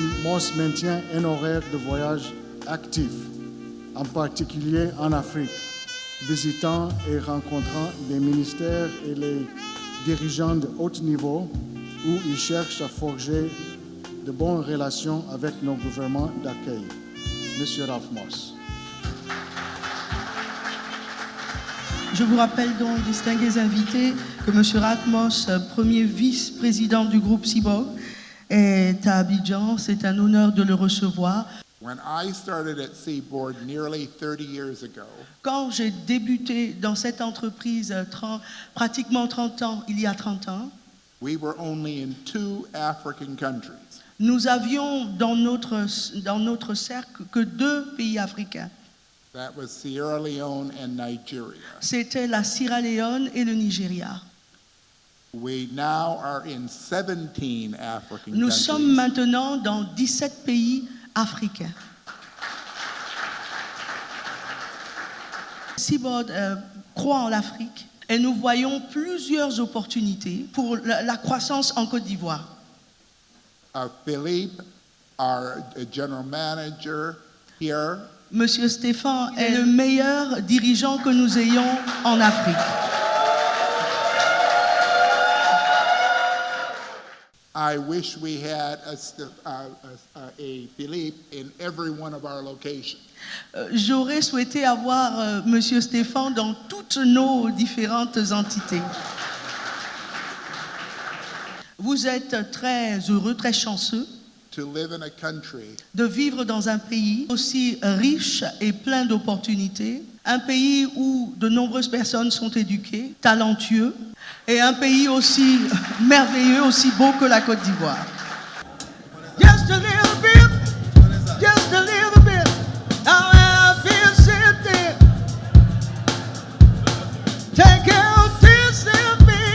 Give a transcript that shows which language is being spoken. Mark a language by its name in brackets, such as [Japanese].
[French] Moss maintient un horaire de voyage actif, en particulier en Afrique, visitant et rencontrant des ministères et les dirigeants de haut niveau où il cherche à forger de bonnes relations avec nos gouvernements d'accueil. Monsieur Ralph Moss. Je vous rappelle donc, distingués invités, que M. Ralph Moss, premier vice-président du groupe Seaboard, est à Abidjan. C'est un honneur de le recevoir. [English] When I started at Seaboard nearly 30 years ago, [French] Quand j'ai débuté dans cette entreprise pratiquement 30 ans, il y a 30 ans, [English] we were only in 2 African countries. [French] nous avions dans notre cercle que 2 pays africains. [English] That was Sierra Leone and Nigeria. [French] C'était la Sierra Leone et le Nigeria. [English] We now are in 17 African [French] Nous [English] countries. [French] sommes maintenant dans 17 pays africains. Seaboard croit en l'Afrique et nous voyons plusieurs opportunités pour la croissance en Côte d'Ivoire. [English] Philippe, our general manager here, [French] Monsieur Stéphane est le meilleur dirigeant que nous ayons en Afrique. [English] I wish we had a Philippe in every one of our locations. [French] J'aurais souhaité avoir Monsieur Stéphane dans toutes nos différentes entités. Vous êtes très heureux, très chanceux [English] To live in a country [French] de vivre dans un pays aussi riche et plein d'opportunités, un pays où de nombreuses personnes sont éduquées, talentueux, et un pays aussi merveilleux, aussi beau que la Côte d'Ivoire. [English] Just a little bit, just a little bit, how I feel sitting. Take out this in me.